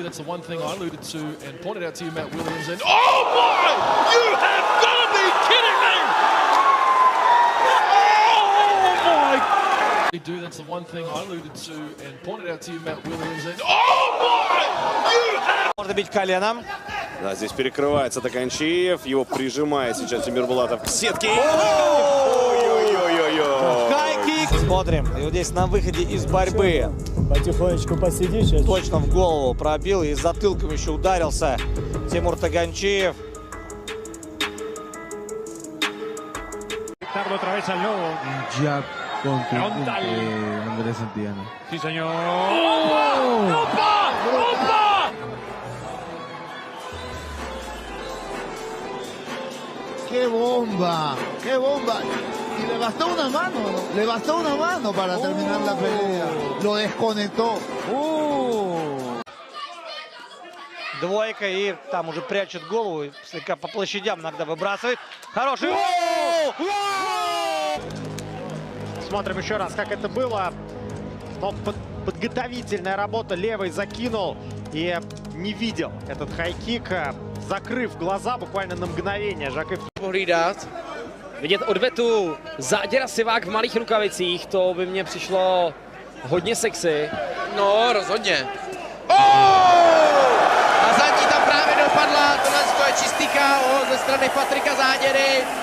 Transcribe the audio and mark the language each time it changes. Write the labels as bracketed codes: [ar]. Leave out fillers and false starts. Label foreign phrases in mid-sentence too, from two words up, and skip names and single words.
[en] That's the one thing I alluded to and pointed out to you, Matt Williams. And oh my! You have got to be kidding me! Oh my! They do. That's the one thing I alluded to and pointed out to you, Matt Williams. And oh my! You have. [ru] Может бить коленом. Да, здесь перекрывается Таганчиев, его прижимает сейчас Тимур Булатов к сетке. Хайкик. Смотрим, и вот здесь на выходе из борьбы. Потихонечку посиди сейчас. Точно в голову пробил и затылком еще ударился Тимур Таганчиев. [es] Otra vez al lobo. Jab contra Andrés Santillana. Sí, señor. ¡Opa! ¡Opa! ¡Qué bomba! ¡Qué bomba! Y le bastó una mano, ¿no? Le bastó una mano para terminar la pelea. Lo desconectó. [ru] Двойка, и там уже прячет голову, слегка по площадям иногда выбрасывает. Хороший. Смотрим еще раз, как это было. Но подготовительная работа, левой закинул и не видел этот хайкик, закрыв глаза буквально на mgновение. Žakev [cs] Pohlídat. Vidět odvetu Záděra Sivák v malých rukavicích, to by mně přišlo hodně sexy. No, rozhodně. A zadní tam právě dopadla, tohle je čistý KO ze strany Patrika Záděry.